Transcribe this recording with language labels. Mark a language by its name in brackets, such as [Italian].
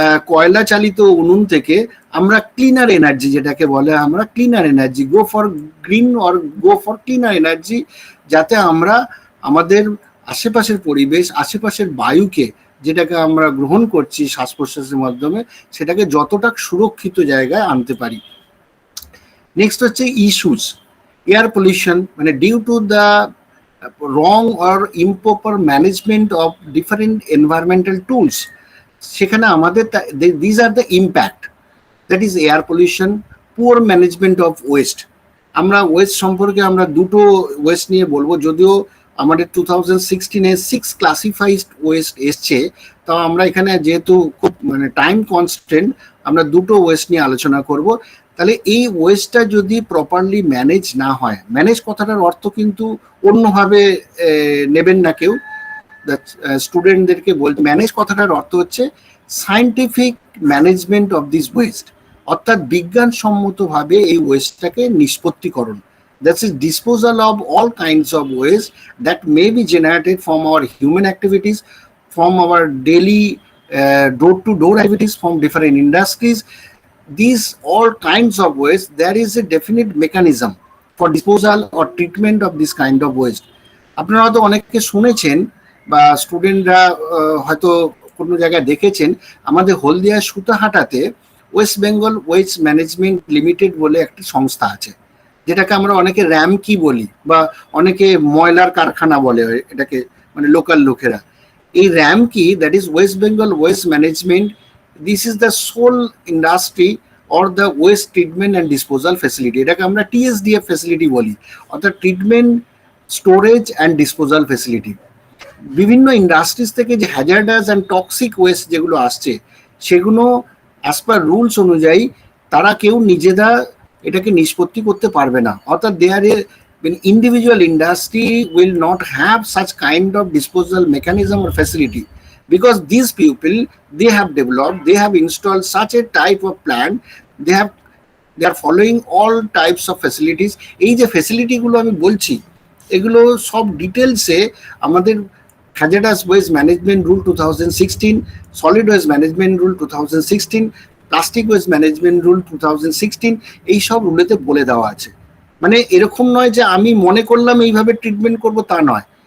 [Bangla] কয়লা চালিত উনুন থেকে আমরা ক্লিনার এনার্জি, যেটাকে বলে আমরা cleaner energy, [English] go for green or go for cleaner energy, [Bangla] যাতে আমরা আমাদের আশেপাশের পরিবেশ, আশেপাশের বায়ুকে যেটাকে আমরা গ্রহণ করছি শ্বাস প্রশ্বাসের মাধ্যমে, সেটাকে যতটা সুরক্ষিত জায়গায় আনতে পারি। [English] next হচ্ছে issues, air pollution, মানে due to the wrong or improper management of different environmental tools, [Bangla] সেখানে আমাদের [English] these are the impact, that is air pollution, poor management of waste। [Bangla] আমরা ওয়েস্ট সম্পর্কে আমরা দুটো ওয়েস্ট নিয়ে বলবো, যদিও আমাদের 2016-এ 6 ক্লাসিফাইড ওয়েস্ট এসছে, তাও আমরা এখানে যেহেতু খুব মানে টাইম কনস্ট্যান্ট, আমরা দুটো ওয়েস্ট নিয়ে আলোচনা করব। তাহলে এই ওয়েস্টটা যদি প্রপারলি ম্যানেজ না হয়, ম্যানেজ কথাটার অর্থ কিন্তু অন্যভাবে নেবেন না কেউ, স্টুডেন্টদেরকে বলতে, ম্যানেজ কথাটার অর্থ হচ্ছে [English] scientific management of this waste, [Bangla] অর্থাৎ বিজ্ঞানসম্মতভাবে এই ওয়েস্টটাকে নিষ্পত্তিকরণ। [English] That is disposal of all kinds of waste that may be generated from our human activities, from our daily door-to-door activities, from different industries. These all kinds of waste, there is a definite mechanism for disposal or treatment of this kind of waste. [Bangla] আপনারা হয়তো অনেককে শুনেছেন বা স্টুডেন্টরা হয়তো কোনো জায়গায় দেখেছেন, আমাদের হলদিয়া সুতাহাটাতে West Bengal waste management limited বলে একটি সংস্থা আছে, যেটাকে আমরা অনেকে র্যামকি বলি বা অনেকে ময়লার কারখানা বলে এটাকে, মানে লোকাল লোকেরা। [English] এই Ramky, that is West Bengal waste management, this is the sole industry or the waste treatment and disposal facility, [Bangla] এটাকে আমরা TSDF ফ্যাসিলিটি বলি, অর্থাৎ [English] Treatment, storage and disposal facility. [Bangla] বিভিন্ন ইন্ডাস্ট্রিজ থেকে যে হ্যাজার্ডাস অ্যান্ড টক্সিক ওয়েস্ট যেগুলো আসছে, সেগুলো অ্যাজ পার রুলস অনুযায়ী তারা কেউ নিজেরা এটাকে নিষ্পত্তি করতে পারবে না, অর্থাৎ [English] individual industry will not have such kind of disposal mechanism or facility, because these people, they have developed, they have installed such a type of plant, they are following all types of facilities। [Bangla] এই যে facility গুলো আমি বলছি, এগুলো সব ডিটেলসে আমাদের hazardous waste management rule 2016, solid waste management rule 2016, plastic waste management rule 2016, এই সব রুলেতে বলে দেওয়া আছে। মানে এরকম নয় যে আমি মনে করলাম এইভাবে ট্রিটমেন্ট করব, তা নয়।